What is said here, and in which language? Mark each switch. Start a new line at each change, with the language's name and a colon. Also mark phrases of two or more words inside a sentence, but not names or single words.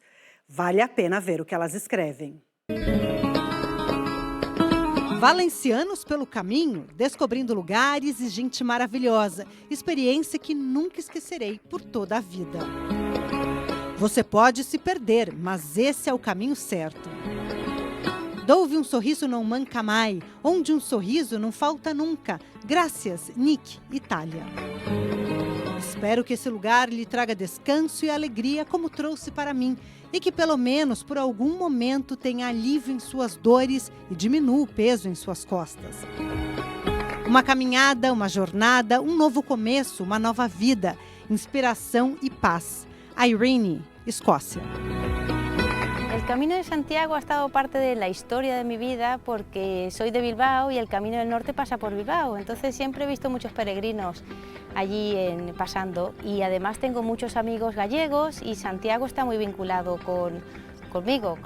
Portuguese: Vale a pena ver o que elas escrevem. Valencianos pelo caminho, descobrindo lugares e gente maravilhosa. Experiência que nunca esquecerei por toda a vida. Você pode se perder, mas esse é o caminho certo.
Italian: Dove um sorriso não manca mai,
Portuguese: onde um sorriso não falta nunca. Graças, Nick, Itália. Espero que esse lugar lhe traga descanso e alegria como trouxe para mim, e que pelo menos por algum momento tenha alívio em suas dores e diminua o peso em suas costas. Uma caminhada, uma jornada, um novo começo, uma nova vida, inspiração e paz. Irene, Escócia.
Spanish: El Camino de Santiago ha estado parte de la historia de mi vida porque soy de Bilbao y el Camino del Norte pasa por Bilbao. Entonces siempre he visto muchos peregrinos allí pasando y además tengo muchos amigos gallegos y Santiago está muy vinculado conmigo.